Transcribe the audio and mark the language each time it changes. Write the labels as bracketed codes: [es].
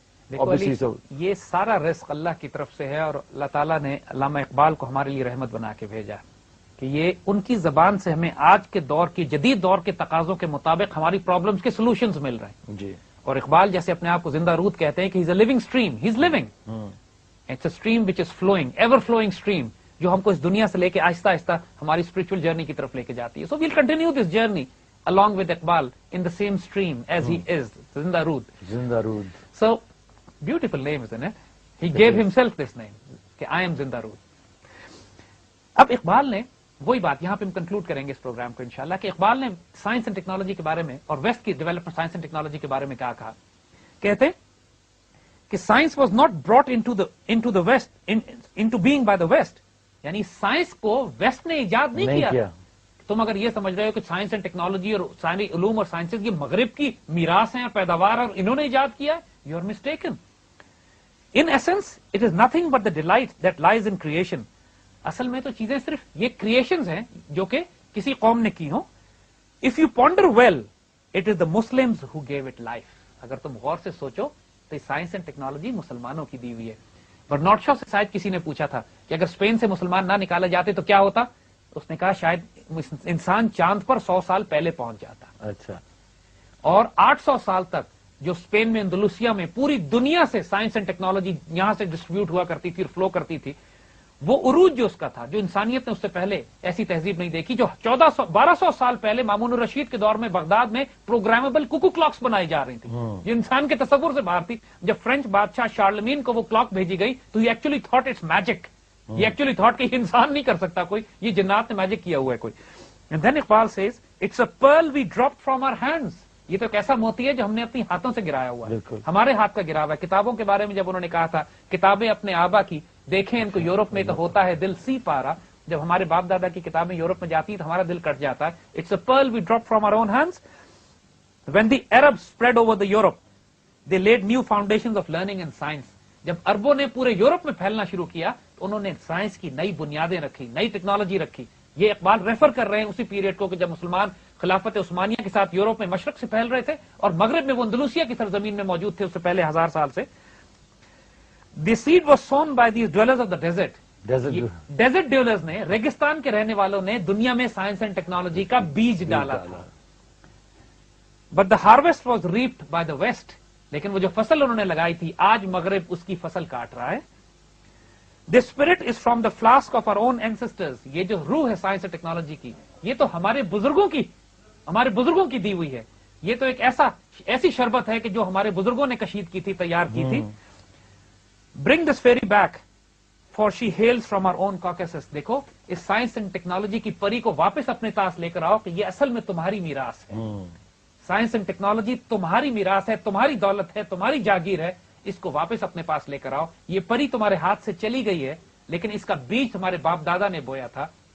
[ur] یہ سارا رزق اللہ کی طرف سے ہے, اور اللہ تعالیٰ نے علامہ اقبال کو ہمارے لیے رحمت بنا کے بھیجا کہ یہ ان کی زبان سے ہمیں آج کے دور کی, جدید دور کے تقاضوں کے مطابق ہماری پرابلمز کے سولوشنز مل رہے ہیں. جی. اور اقبال جیسے اپنے آپ کو زندہ رود کہتے ہیں کہ [en] he's a living stream, he's living. It's a stream which is flowing, ever flowing stream, [ur] جو ہم کو اس دنیا سے لے کے آہستہ آہستہ ہماری اسپرچل جرنی کی طرف لے کے جاتی ہے. [en] So we'll continue this journey along with Iqbal in the same stream as he is, Zinda Rood. [ur] Zinda Rood. [en] So beautiful name, isn't it? He gave himself this name کہ I am Zinda Rood. [ur] اب اقبال نے وہی بات یہاں پہ ہم conclude کریں گے اس پروگرام کو انشاءاللہ کہ اقبال نے سائنس اینڈ ٹیکنالوجی کے بارے میں اور ویسٹ کی ڈیولپمنٹ سائنس اینڈ ٹیکنالوجی کے بارے میں کیا کہا. کہتے [en] کہ science was not brought into the west into being by the west, [ur] یعنی سائنس کو ویسٹ نے ایجاد نہیں کیا. تم اگر یہ سمجھ رہے ہو کہ سائنس اینڈ ٹیکنالوجی اور سائنسی علوم اور سائنسز یہ مغرب کی میراث ہیں اور پیداوار اور انہوں نے ایجاد کیا ہے، [en] You are mistaken. In essence it is nothing but the delight that lies in creation. [ur] اصل میں تو چیزیں صرف یہ کریشنز ہیں جو کہ کسی قوم نے کی ہوں. [en] If you ponder well it is the Muslims who gave it life. [ur] اگر تم غور سے سوچو تو سائنس اینڈ ٹیکنالوجی مسلمانوں کی دی ہوئی ہے. برنارڈ شاہ سے شاید کسی نے پوچھا تھا کہ اگر اسپین سے مسلمان نہ نکالے جاتے تو کیا ہوتا، اس نے کہا شاید انسان چاند پر 100 سال پہلے پہنچ جاتا. اچھا. اور 800 سال تک جو اسپین میں اندلوسیا میں پوری دنیا سے سائنس اینڈ ٹیکنالوجی یہاں سے ڈسٹریبیوٹ ہوا کرتی تھی اور فلو کرتی تھی، وہ عروج جو اس کا تھا، جو انسانیت نے اس سے پہلے ایسی تہذیب نہیں دیکھی. جو 1200 سال پہلے مامون الرشید کے دور میں بغداد میں پروگرامبل کوکو کلاکس بنائی جا رہی تھی جو انسان کے تصور سے باہر تھی. جب فرینچ بادشاہ شارلمین کو وہ کلاک بھیجی گئی تو [en] ہی actually thought it's magic. یہ actually thought [ur] کہ انسان نہیں کر سکتا کوئی، یہ جنات نے میجک کیا ہوا ہے کوئی. [en] And then Iqbal says it's a pearl we dropped from our hands. [ur] یہ تو ایک ایسا موتی ہے جو ہم نے اپنی ہاتھوں سے گرایا ہوا ہے، ہمارے ہاتھ کا گرا ہوا ہے. کتابوں کے بارے میں جب انہوں نے کہا تھا کتابیں اپنے آبا کی دیکھیں ان کو یورپ میں تو ہوتا ہے دل سی پارا. جب ہمارے باپ دادا کی کتابیں یورپ میں جاتی ہیں تو ہمارا دل کٹ جاتا ہے. [en] It's a pearl we drop from our own hands. When the Arab spread over the Europe they laid new foundation of learning and science. [ur] جب اربوں نے پورے یورپ میں پھیلنا شروع کیا تو انہوں نے سائنس کی نئی بنیادیں رکھی، نئی ٹیکنالوجی رکھی. یہ اقبال ریفر کر رہے ہیں اسی پیریڈ کو کہ جب مسلمان خلافت عثمانیہ کے ساتھ یورپ میں مشرق سے پھیل رہے تھے اور مغرب میں وہ اندلوسیا کی سرزمین میں موجود تھے اس سے پہلے 1000 سال سے. [en] The seed was sown by the dwellers of the desert. [ur] Desert ڈویلرز نے، ریگستان کے رہنے والوں نے دنیا میں سائنس اینڈ ٹیکنالوجی کا بیج ڈالا تھا. [en] But the harvest was reaped by the west. [ur] لیکن وہ جو فصل انہوں نے لگائی تھی آج مغرب اس کی فصل کاٹ رہا ہے. [en] The spirit is from the flask of our own ancestors. [ur] یہ جو روح ہے سائنس اور ٹیکنالوجی کی یہ تو ہمارے بزرگوں کی دی ہوئی ہے. یہ تو ایک ایسی شربت ہے کہ جو ہمارے بزرگوں نے کشید کی تھی، تیار کی تھی. [en] Bring this fairy back for she hails from our own Caucasus. [ur] دیکھو اس سائنس اینڈ ٹیکنالوجی کی پری کو واپس اپنے پاس لے کر آؤ کہ یہ اصل میں تمہاری میراث ہے. سائنس اینڈ ٹیکنالوجی تمہاری میراث ہے، تمہاری دولت ہے، تمہاری جاگیر ہے. اس کو واپس اپنے پاس لے کر آؤ. یہ پری تمہارے ہاتھ سے چلی گئی ہے لیکن اس کا بیج تمہارے باپ دادا نے بویا تھا.